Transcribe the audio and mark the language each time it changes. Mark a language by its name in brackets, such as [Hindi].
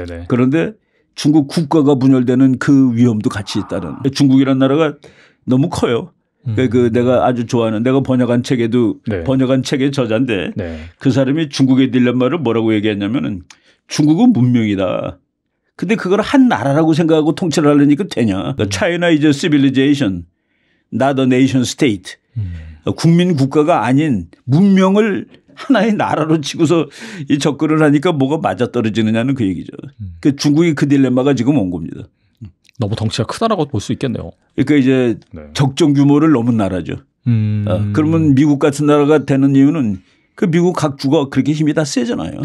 [Korean] 그런데 중국 국가가 분열되는 그 위험도 같이 있다는. 중국이라는 나라가 너무 커요. 그 내가 아주 좋아하는 내가 번역한 책에도 번역한 책의 저자인데 그 사람이 중국의 딜레마를 뭐라고 얘기했냐면은 중국은 문명이다. 근데 그걸 한 나라라고 생각하고 통치를 하려니까 되냐. [English] China is a civilization, not a nation state. [Korean] 국민 국가가 아닌 문명을 하나의 나라로 치고서 이 접근을 하니까 뭐가 맞아떨어지느냐는 그 얘기죠. 그 중국이 그 딜레마가 지금 온 겁니다. 너무 덩치가 크다라고 볼 수 있겠네요. 그러니까 이제 적정 규모를 넘은 나라죠. 그러면 미국 같은 나라가 되는 이유는 그 미국 각 주가 그렇게 힘이 다 세잖아요.